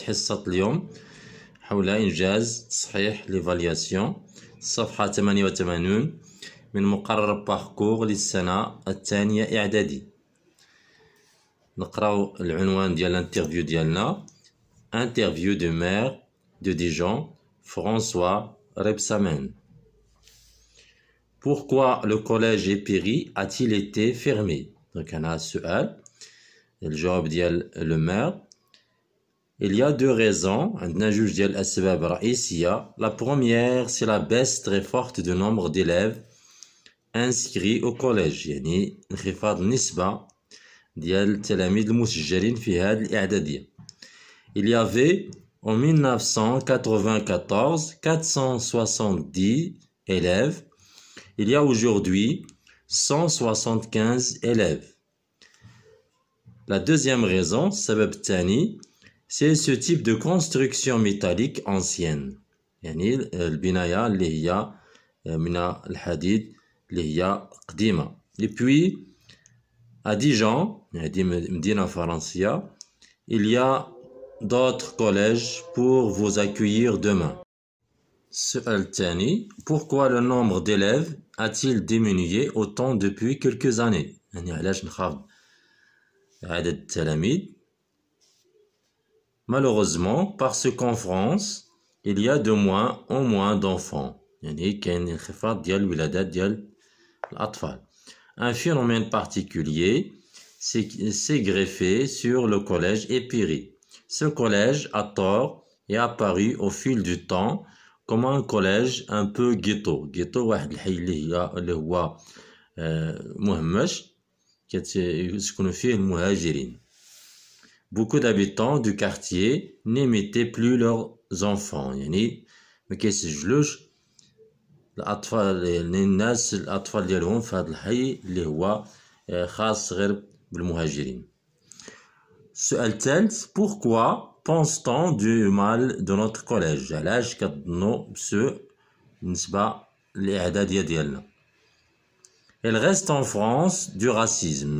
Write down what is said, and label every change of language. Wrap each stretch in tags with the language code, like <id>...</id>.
<ar>حصة اليوم حول إنجاز تصحيح ليفالياسيون، صفحة 88 من مقرر باركور للسنة الثانية إعدادي. نقراو العنوان ديال الانترفيو ديالنا: انترفيو دو مير دو ديجون فرانسوا ريبسامين.</ar> <fr>Pourquoi le collège Épéry a-t-il été fermé? Donc, on a السؤال الجواب ديال le maire. Il y a deux raisons.</fr> <ar>عندنا جوج ديال الأسباب رئيسية.</ar> <fr>La première, c'est la baisse très forte du nombre d'élèves inscrits au collège.</fr> <ar>يعني انخفاض النسبة ديال التلاميذ المسجلين في هذه الإعدادية.</ar> <fr>Il y avait en 1994 470 élèves. Il y a aujourd'hui 175 élèves. La deuxième raison, السبب الثاني, c'est ce type de construction métallique ancienne.</fr> <ar>يعني البناية اللي هي من الحديد اللي هي قديمة.</ar> <fr>Et puis, à Dijon, هذه مدينة فرنسية, il y a d'autres collèges pour vous accueillir demain. السؤال الثاني: Pourquoi le nombre d'élèves a-t-il diminué autant depuis quelques années؟ يعني علاش انخفض عدد التلاميذ؟ Malheureusement, parce qu'en France, il y a de moins en moins d'enfants.</fr> <ar>يعني كاين انخفاض ديال الولادات ديال الأطفال.</ar> <fr>Un phénomène particulier s'est greffé sur le collège Épéry. Ce collège, à tort, est apparu au fil du temps comme un collège un peu ghetto.</fr> <ar>Ghetto واحد الحي اللي هو مهمش كيسكنوا فيه المهاجرين.</ar> <fr>Beaucoup d'habitants du quartier n'émettaient plus leurs enfants.</fr> <ar>يعني ما كيسجلوش الأطفال الناس الأطفال ديالهم في هذا الحي اللي هو خاص غير بالمهاجرين.</ar> <fr>السؤال الثالث: Pourquoi pense-t-on du mal de notre collège؟ علاش كتظنوا بسوء بالنسبة للإعدادية ديالنا؟ Il reste en France du racisme.</fr>